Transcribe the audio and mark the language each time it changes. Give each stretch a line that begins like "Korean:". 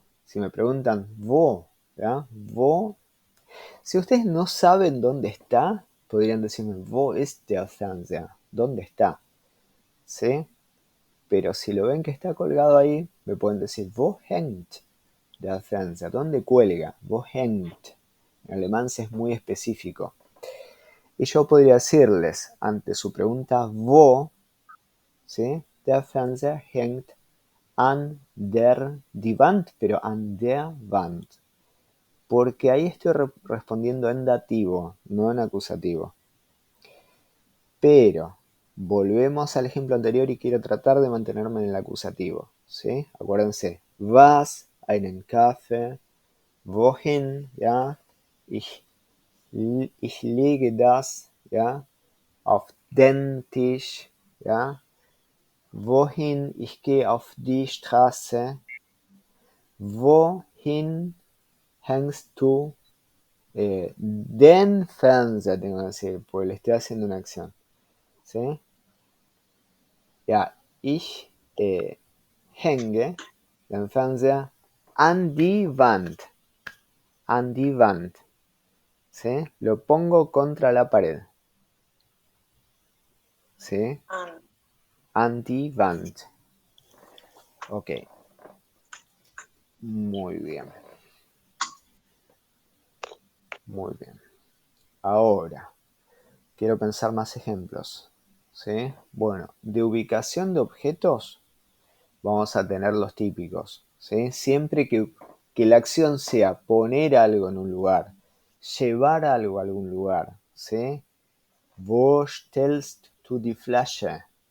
Spanish: Si me preguntan, wo, ¿ya? Wo. Si ustedes no saben dónde está, podrían decirme,
German: wo ist der Fernseher?
Spanish: ¿Dónde está? ¿Sí? Pero si lo ven que está colgado ahí, me pueden decir,
German: wo hängt der Fernseher?
Spanish: ¿Dónde cuelga? Wo hängt? En alemán se es muy específico. Y yo podría decirles, ante su pregunta, wo, ¿sí?
German: Der Fernseher hängt an die Wand,
Spanish: pero
German: an der Wand.
Spanish: Porque ahí estoy respondiendo en dativo, no en acusativo. Pero volvemos al ejemplo anterior y quiero tratar de mantenerme en el acusativo, ¿sí? Acuérdense,
German: was, einen Kaffee, wohin, ¿ya? Ich lege das, ¿ya? Auf den Tisch, ¿ya? Wohin, ich gehe auf die Straße. Wohin hängst du den Fernseher,
Spanish: tengo que decir, porque le estoy haciendo una acción, ¿sí?
German: Ja, ich hänge den Fernseher an die Wand. An die Wand.
Spanish: ¿Sí? Lo pongo contra la pared. ¿Sí?
German: An die Wand.
Spanish: Ok. Muy bien. Muy bien. Ahora, quiero pensar más ejemplos. ¿Sí? Bueno, de ubicación de objetos vamos a tener los típicos. ¿Sí? Siempre que la acción sea poner algo en un lugar, llevar algo a algún lugar, ¿sí?
German: Wo stellst du die Flasche?